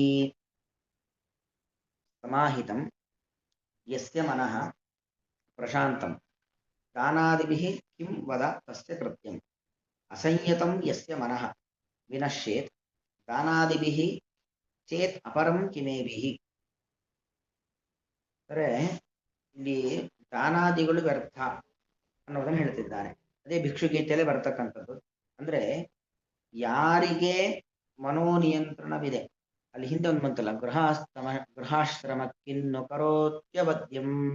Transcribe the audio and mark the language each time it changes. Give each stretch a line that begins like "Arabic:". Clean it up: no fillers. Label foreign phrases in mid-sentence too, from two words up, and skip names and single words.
Sanskrit: ಸಮಾಹಿತಂ ಯಸ್ಯ ಮನಃ ಪ್ರಶಾಂತಂ ದಾನಾದಿಭಿಃ ಕಿಂ ವದ ತಸ್ಯ ಕೃತ್ಯಂ ಅಸಂಯತಂ ಯಸ್ಯ ಮನಃ ವಿನಶ್ಯೇತ್ ದಾನಾದಿಭಿಃ ಚೇತ್ ಅಪರಂ ಕಿಮೇಭಿಃ.
Kannada: ಅಂದರೆ ಇಲ್ಲಿ ದಾನಾದಿಗಳು ವ್ಯರ್ಥ ಅನ್ನೋದನ್ನು ಹೇಳ್ತಿದ್ದಾನೆ. ಅದೇ ಭಿಕ್ಷುಗೀತೆಯಲ್ಲಿ ಬರ್ತಕ್ಕಂಥದ್ದು. ಅಂದ್ರೆ ಯಾರಿಗೆ ಮನೋನಿಯಂತ್ರಣವಿದೆ, ಅಲ್ಲಿ ಹಿಂದೆ ಒಂದು ಬಂತಲ್ಲ, ಗೃಹಾಶ್ರಮಕ್ಕಿನ್ನು ಕರೋತ್ಯವದ್ಯಂ.